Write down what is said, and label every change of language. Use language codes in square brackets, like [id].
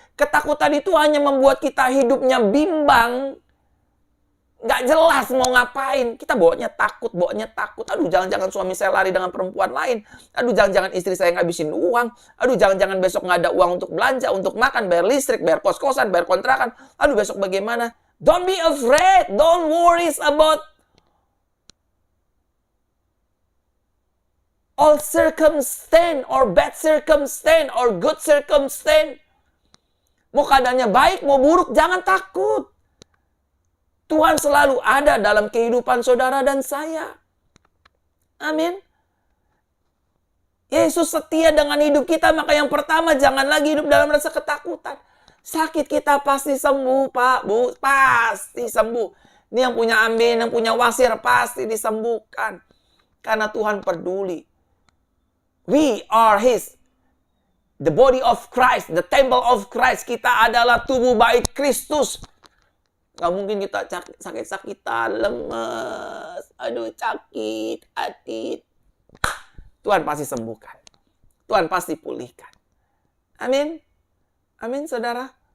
[id] Ketakutan itu hanya membuat kita hidupnya bimbang. Nggak jelas mau ngapain. Kita bawanya takut. Aduh, jangan-jangan suami saya lari dengan perempuan lain. Aduh, jangan-jangan istri saya ngabisin uang. Aduh, jangan-jangan besok nggak ada uang untuk belanja, untuk makan, bayar listrik, bayar kos-kosan, bayar kontrakan. Aduh, besok bagaimana? [en] Don't be afraid. Don't worry about all circumstance or bad circumstance or good circumstance. [id] Mau keadaannya baik, mau buruk, jangan takut. Tuhan selalu ada dalam kehidupan saudara dan saya. Amin. Yesus setia dengan hidup kita, maka yang pertama jangan lagi hidup dalam rasa ketakutan. Sakit kita pasti sembuh, Pak, Bu, pasti sembuh. Ini yang punya amin, yang punya wasir pasti disembuhkan. Karena Tuhan peduli. [en] We are the body of Christ, the temple of Christ. [id] Kita adalah tubuh bait Kristus. Gak mungkin kita sakit-sakitan, lemes, aduh sakit, hati. Tuhan pasti sembuhkan. Tuhan pasti pulihkan. Amin. Amin, saudara.